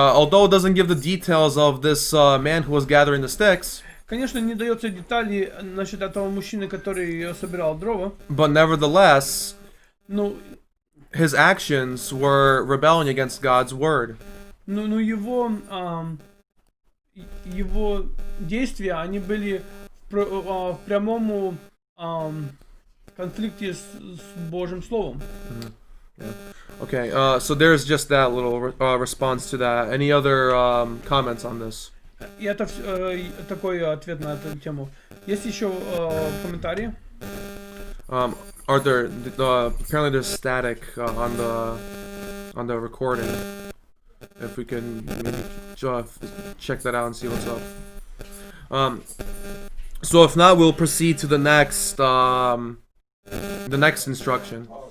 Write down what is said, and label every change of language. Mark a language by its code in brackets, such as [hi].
[en] Although it doesn't give the details of this man who was gathering the sticks, [ru] Конечно, не дается деталей насчет этого мужчины, который собирал дрова. [en] but nevertheless, [ru] Ну, [en] his actions were rebelling against God's word. [ru] но его действия, они были в прямом конфликте с Божьим Словом. [en] Okay, so there's just that little response to that. Any other comments on this? [ru] И это такой ответ на эту тему. Есть еще комментарии? [en] Are there apparently there's static on the recording? If we can maybe check that out and see what's up. So if not, we'll proceed to the next instruction.